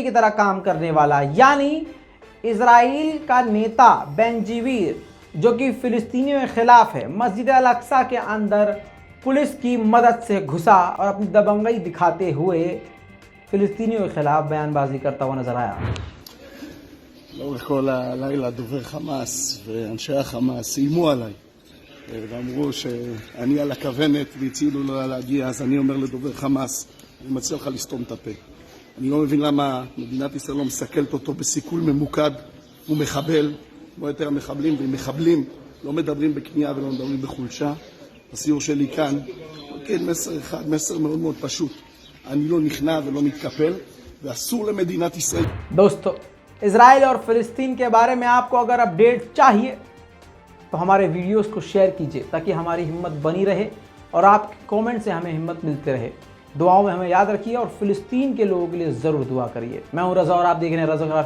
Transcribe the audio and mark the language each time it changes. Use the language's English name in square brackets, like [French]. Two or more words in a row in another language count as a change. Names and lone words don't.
[Hindi] की तरह काम करने वाला, यानी इजराइल का नेता बेंजीवीर जो कि फिलिस्तीनियों के खिलाफ है, मस्जिद अल अक्सा के अंदर पुलिस की मदद से घुसा और अपनी दबंगई दिखाते हुए फिलिस्तीनियों के खिलाफ बयानबाजी करता हुआ नजर आया। [Hebrew] לאורך כל הלילה דובר חמאס ואנשי החמאס איימו עליי ואמרו שאני על הכוונת והצילו לו להגיע. אז אני אומר לדובר חמאס, אני מציע לך לסתום את הפה. אני לא מבין למה מדינת ישראל לא מסכלת אותו בסיכול ממוקד. הוא מחבל, כמו יותר המחבלים, ועם מחבלים לא מדברים בכניעה ולא מדברים בחולשה. הסיור שלי כאן, כן, מסר אחד, מסר מאוד מאוד פשוט. אני לא נכנע ולא מתקפל, ואסור למדינת ישראל. [Hindi] दोस्तों, इजराइल और फिलिस्तीन के बारे में आपको अगर अपडेट चाहिए तो हमारे वीडियोस को शेयर कीजिए ताकि हमारी हिम्मत बनी रहे और आपके कमेंट से हमें हिम्मत मिलती रहे। दुआओं में हमें याद रखिए और फिलिस्तीन के लोगों के लिए ज़रूर दुआ करिए। मैं हूं रज़ा और आप देख रहे हैं रज़ाग्राफी।